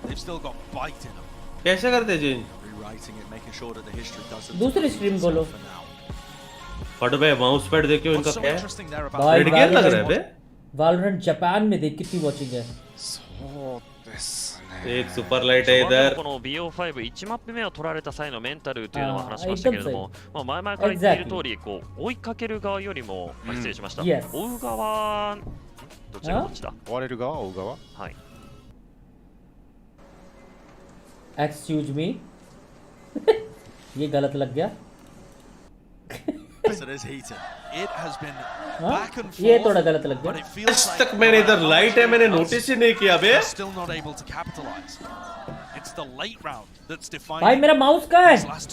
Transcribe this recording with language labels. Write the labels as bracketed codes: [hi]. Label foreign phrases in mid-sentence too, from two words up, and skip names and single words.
[hi] कैसे करते चेंज? दूसरी स्ट्रीम खोलो. फट बे [en] mouse pad [hi] देखियो इनका क्या है? भाई क्या लग रहा है बे? वैलोरेंट जापान में देख कितनी वॉचिंग है. एक [en] super light [hi] है इधर. [ja] この BO5 マップ目を取られた際のメンタルというのは話しましたけれども、前々から言っている通りこう追いかける側よりも失礼しました。追う側どっちがどっちだ？追われる側、追う側？はい。 [en] Excuse me. [hi] ये गलत लग गया. ये थोड़ा गलत लग गया. आज तक मैंने इधर लाइट है मैंने नोटिस ही नहीं किया बे. भाई मेरा माउस कहाँ है?